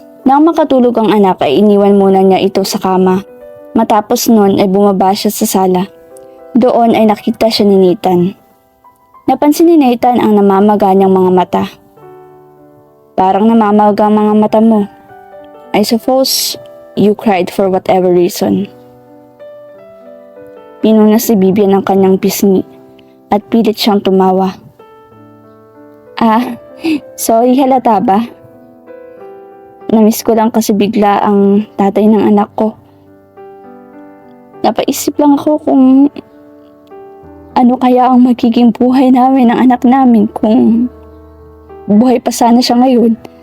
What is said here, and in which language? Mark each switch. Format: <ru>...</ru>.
<tl>Nang makatulog ang anak ay iniwan muna niya ito sa kama. Matapos nun ay bumaba siya sa sala. Doon ay nakita siya ni Nathan. Napansin ni Nathan ang namamaga niyang mga mata. Parang namamaga ang mga mata mo.</tl> <en>I suppose you cried for whatever reason.</en> <tl>Pinunas si Vivian ang kanyang pisngi at pilit siyang tumawa. Sorry, halata ba? Namiss ko lang kasi bigla ang tatay ng anak ko. Napaisip lang ako kung ano kaya ang magiging buhay namin ng anak namin kung buhay pa sana siya ngayon.</tl>